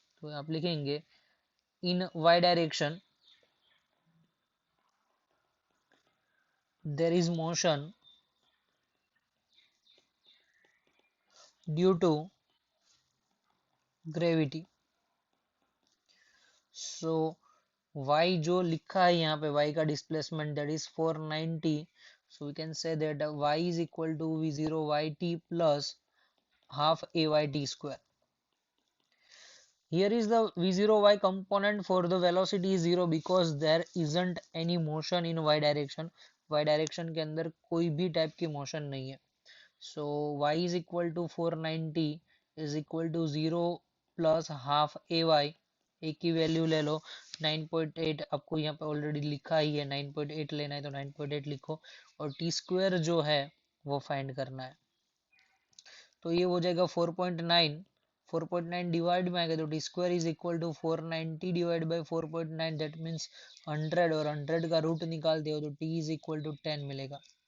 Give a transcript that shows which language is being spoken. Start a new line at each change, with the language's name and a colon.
Hindi: तो आप लिखेंगे
English: In y direction there is motion due to gravity. So y
Hindi: जो लिखा है यहाँ पे,
English: y का displacement that is 490, so we can say that y is equal to v0 yt plus half ayt square. Here is the v0 y component for the velocity is 0 because there isn't any motion in y direction.
Hindi: y direction के अंदर कोई भी type की motion नहीं है।
English: so y is equal to 490 is equal to 0 plus half ay।
Hindi: ए की value ले लो 9.8, आपको यहाँ पे ऑलरेडी लिखा ही है 9.8 लेना है तो 9.8 लिखो, और टी स्क्वायर जो है वो फाइंड करना है। तो ये हो जाएगा 4.9, 4.9 डिवाइड में आएगा तो T square is equal to 490 divide by 4.9 that means 100, और 100 का रूट निकालते हो तो टी इज इक्वल टू 10 मिलेगा।